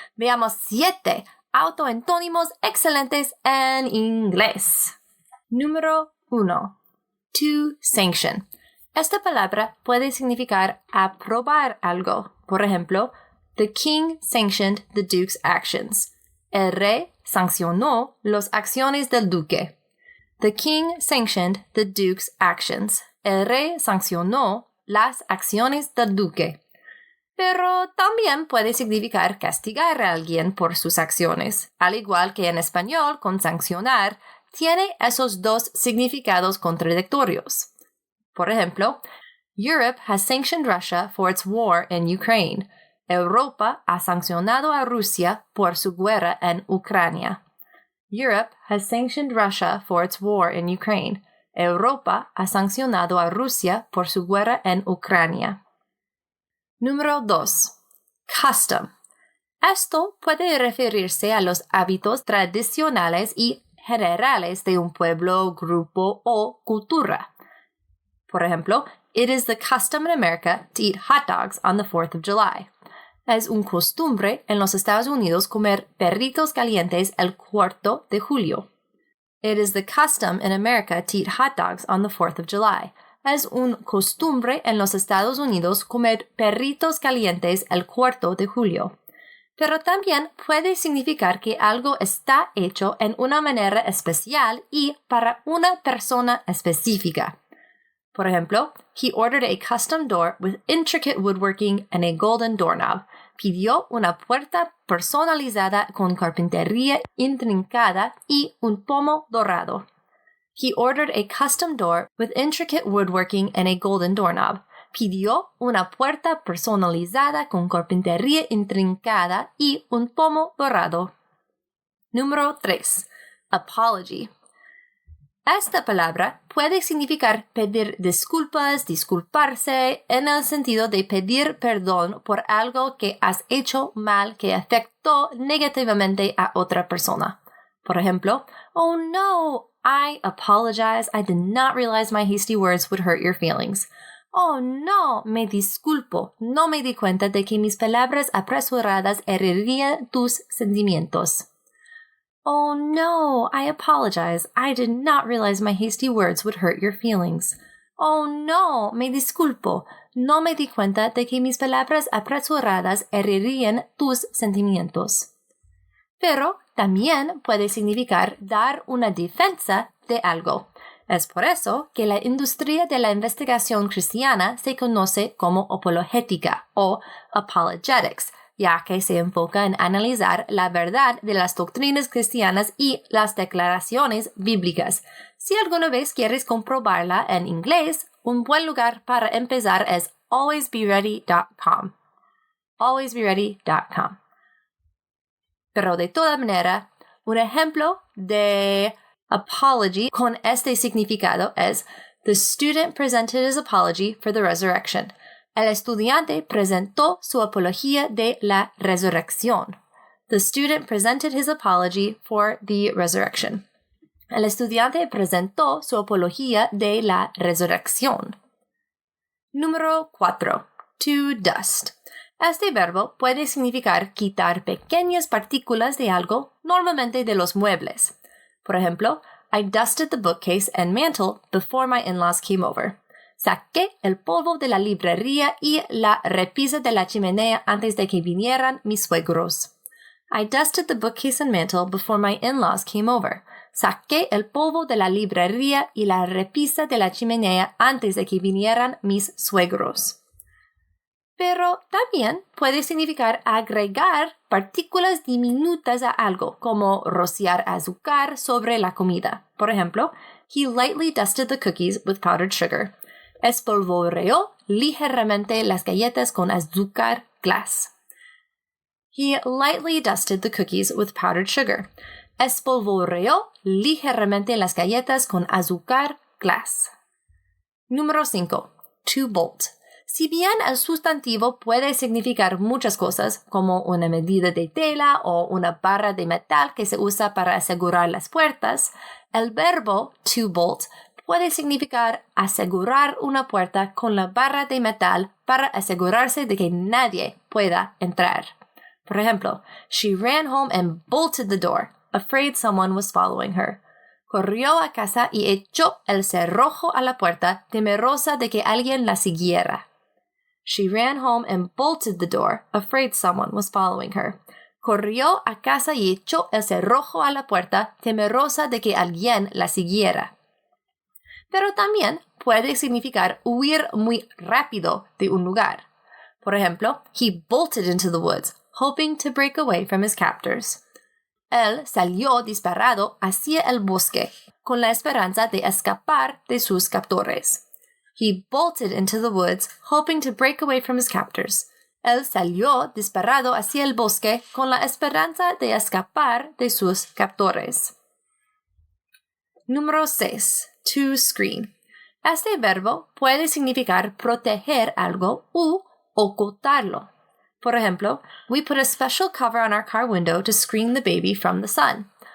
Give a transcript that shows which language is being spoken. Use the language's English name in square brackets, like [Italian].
[Spanish] Veamos 7 autoantónimos excelentes en inglés. Número 1. [English] To sanction. [Spanish] Esta palabra puede significar aprobar algo. Por ejemplo, [English] the king sanctioned the duke's actions. [Spanish] El rey sancionó las acciones del duque. [English] The king sanctioned the duke's actions. [Spanish] El rey sancionó las acciones del duque. Pero también puede significar castigar a alguien por sus acciones. Al igual que en español, con sancionar, tiene esos dos significados contradictorios. Por ejemplo, [English] Europe has sanctioned Russia for its war in Ukraine. [Spanish] Europa ha sancionado a Rusia por su guerra en Ucrania. [English] Europe has sanctioned Russia for its war in Ukraine. [Spanish] Europa ha sancionado a Rusia por su guerra en Ucrania. Número 2. Custom. Esto puede referirse a los hábitos tradicionales y generales de un pueblo, grupo o cultura. Por ejemplo, [English] it is the custom in America to eat hot dogs on the 4th of July. [Spanish] Es un costumbre en los Estados Unidos comer perritos calientes el 4 de julio. [English] It is the custom in America to eat hot dogs on the 4th of July. [Spanish] Es un costumbre en los Estados Unidos comer perritos calientes el 4 de julio. Pero también puede significar que algo está hecho en una manera especial y para una persona específica. Por ejemplo, [English] he ordered a custom door with intricate woodworking and a golden doorknob. [Spanish] pidió una puerta personalizada con carpintería intrincada y un pomo dorado. [English] He ordered a custom door with intricate woodworking and a golden doorknob. [Spanish] Pidió una puerta personalizada con carpintería intrincada y un pomo dorado. Número 3. Apology. Esta palabra puede significar pedir disculpas, disculparse, en el sentido de pedir perdón por algo que has hecho mal que afectó negativamente a otra persona. Por ejemplo, [English] "Oh no, I apologize. I did not realize my hasty words would hurt your feelings." [Spanish] Oh no, me disculpo. No me di cuenta de que mis palabras apresuradas herirían tus sentimientos. [English] Oh no, I apologize. I did not realize my hasty words would hurt your feelings. [Spanish] Oh no, me disculpo. No me di cuenta de que mis palabras apresuradas herirían tus sentimientos. Pero también puede significar dar una defensa de algo. Es por eso que la industria de la investigación cristiana se conoce como apologética o apologetics, ya que se enfoca en analizar la verdad de las doctrinas cristianas y las declaraciones bíblicas. Si alguna vez quieres comprobarla en inglés, un buen lugar para empezar es alwaysbeready.com. alwaysbeready.com. Pero de toda manera, un ejemplo de apology con este significado es: [English] The student presented his apology for the resurrection. [Spanish] El estudiante presentó su apología de la resurrección. [English] The student presented his apology for the resurrection. [Spanish] El estudiante presentó su apología de la resurrección. Número 4. To dust. Este verbo puede significar quitar pequeñas partículas de algo, normalmente de los muebles. Por ejemplo, [English] I dusted the bookcase and mantle before my in-laws came over. [Spanish] Saqué el polvo de la librería y la repisa de la chimenea antes de que vinieran mis suegros. [English] I dusted the bookcase and mantle before my in-laws came over. [Spanish] Saqué el polvo de la librería y la repisa de la chimenea antes de que vinieran mis suegros. Pero también puede significar agregar partículas diminutas a algo, como rociar azúcar sobre la comida. Por ejemplo, [English] he lightly dusted the cookies with powdered sugar. [Spanish] Espolvoreó ligeramente las galletas con azúcar glass. [English] He lightly dusted the cookies with powdered sugar. [Spanish] Espolvoreó ligeramente las galletas con azúcar glass. Número 5. To bolt. Si bien el sustantivo puede significar muchas cosas, como una medida de tela o una barra de metal que se usa para asegurar las puertas, el verbo to bolt puede significar asegurar una puerta con la barra de metal para asegurarse de que nadie pueda entrar. Por ejemplo, [English] she ran home and bolted the door, afraid someone was following her. [Spanish] Corrió a casa y echó el cerrojo a la puerta, temerosa de que alguien la siguiera. [English] She ran home and bolted the door, afraid someone was following her. [Spanish] Corrió a casa y echó el cerrojo a la puerta, temerosa de que alguien la siguiera. Pero también puede significar huir muy rápido de un lugar. Por ejemplo, [English] he bolted into the woods, hoping to break away from his captors. [Spanish] Él salió disparado hacia el bosque, con la esperanza de escapar de sus captores. [English] He bolted into the woods, hoping to break away from his captors. [Spanish] Él salió disparado hacia el bosque con la esperanza de escapar de sus captores. Número 6. To screen. Este verbo puede significar proteger algo u ocultarlo. Por ejemplo, [English] we put a special cover on our car window to screen the baby from the sun.